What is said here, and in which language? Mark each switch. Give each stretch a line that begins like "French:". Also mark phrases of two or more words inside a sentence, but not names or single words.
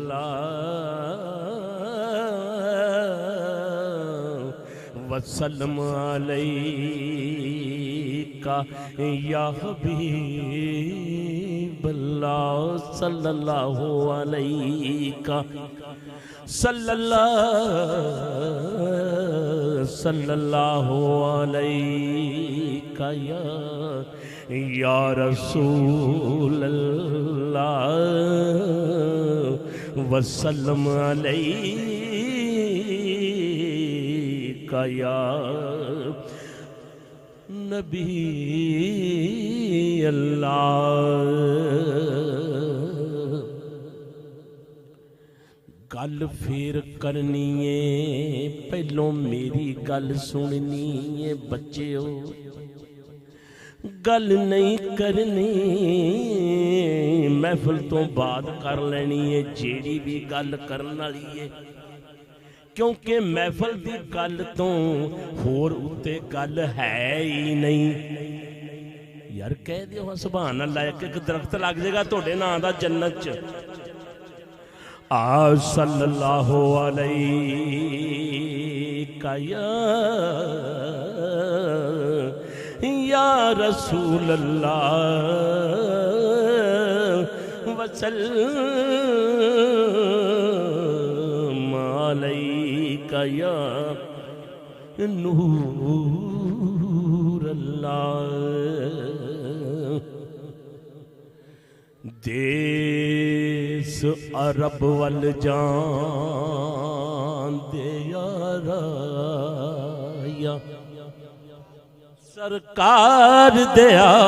Arabic: الله وسلم عليك يا حبيب الله صلى الله عليك صلى الله عليك يا رسول الله وسلم عليك يا نبي الله.
Punjabi: گل پھر کرنی ہے، پہلوں میری گل سننی ہے بچو، گل نہیں کرنی محفل توں بعد کر لینی ہے جیہڑی بھی گل کرن والی ہے، کیونکہ محفل کی گل تو ہور اتے گل ہے ہی نہیں. یار کہہ دیو
Arabic: سبحان الله,
Punjabi: ایک درخت لگ جائے گا تہاڈے نام دا جنت چ.
Arabic: صلى الله عليك يا رسول الله وسلم عليك يا نور الله.
Punjabi: دیس عرب ول جان دے یارا یا سرکار دیا